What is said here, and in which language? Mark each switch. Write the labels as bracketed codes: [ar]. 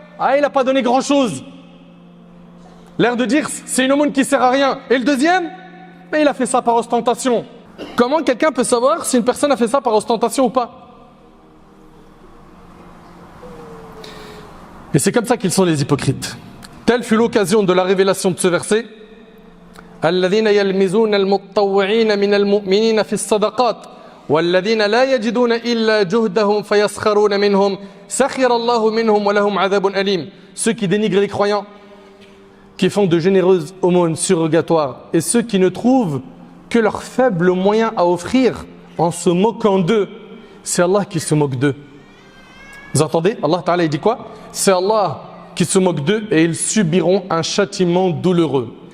[fr] Ah, il n'a pas donné grand-chose. L'air de dire, c'est une aumône qui sert à rien. Et le deuxième, mais il a fait ça par ostentation. Comment quelqu'un peut savoir si une personne a fait ça par ostentation ou pas? Et c'est comme ça qu'ils sont les hypocrites. Telle fut l'occasion de la révélation de ce verset. [ar] الذين يلمزون المتطوعين من المؤمنين في الصدقات والذين لا يجدون إلا جهدهم فيسخرون منهم سخر الله منهم ولهم عذاب أليم. [fr] Ceux qui dénigrent les croyants, qui font de généreuses aumônes surrogatoires, et ceux qui ne trouvent que leurs faibles moyens à offrir en se moquant d'eux, c'est Allah qui se moque d'eux. Vous entendez? Allah Ta'ala il dit quoi? C'est Allah qui se moque d'eux et ils subiront un châtiment douloureux.